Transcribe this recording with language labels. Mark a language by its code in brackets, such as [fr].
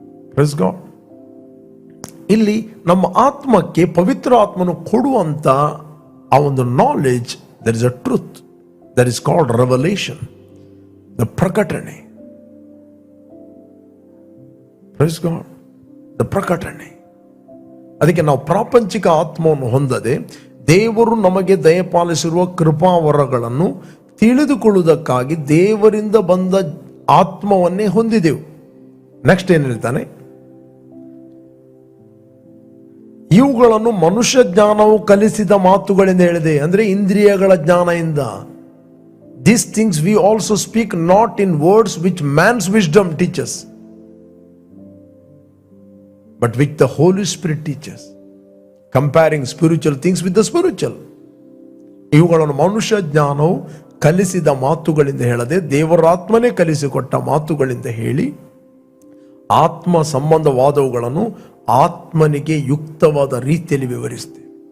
[en] Praise God. [kn] ಇಲ್ಲಿ ನಮ್ಮ ಆತ್ಮಕ್ಕೆ ಪವಿತ್ರ ಆತ್ಮನು ಕೊಡುವಂತ ಆ ಒಂದು knowledge, [en] there is a truth that is called revelation, the [kn] ಪ್ರಕಟಣೆ. [en] Praise God, the ಪ್ರಕಟಣೆ. [kn] ಅದಕ್ಕೆ ನಾವು ಪ್ರಾಪಂಚಿಕ ಆತ್ಮವನ್ನು ಹೊಂದದೆ ದೇವರು ನಮಗೆ ದಯಪಾಲಿಸಿರುವ ಕೃಪಾವರಗಳನ್ನು ತಿಳಿದುಕೊಳ್ಳುವುದಕ್ಕಾಗಿ ದೇವರಿಂದ ಬಂದ ಆತ್ಮವನ್ನೇ ಹೊಂದಿದೆವು. ನೆಕ್ಸ್ಟ್ ಏನ್ ಹೇಳ್ತಾನೆ? ಇವುಗಳನ್ನು ಮನುಷ್ಯ ಜ್ಞಾನವು ಕಲಿಸಿದ ಮಾತುಗಳಿಂದ ಹೇಳಿದೆ, ಅಂದ್ರೆ ಇಂದ್ರಿಯಗಳ ಜ್ಞಾನದಿಂದ. [en] These things we also speak not in words which man's wisdom teaches, but which the Holy Spirit teaches, comparing spiritual things with the spiritual. [kn] ಇವುಗಳನ್ನು ಮನುಷ್ಯ ಜ್ಞಾನವು ಕಲಿಸಿದ ಮಾತುಗಳಿಂದ ಹೇಳದೆ ದೇವರ ಆತ್ಮನೇ ಕಲಿಸಿಕೊಟ್ಟ ಮಾತುಗಳಿಂದ ಹೇಳಿ, ಆತ್ಮ ಸಂಬಂಧವಾದವುಗಳನ್ನು ಆತ್ಮನಿಗೆ ಯುಕ್ತವಾದ ರೀತಿಯಲ್ಲಿ ವಿವರಿಸ್ತೇವೆ.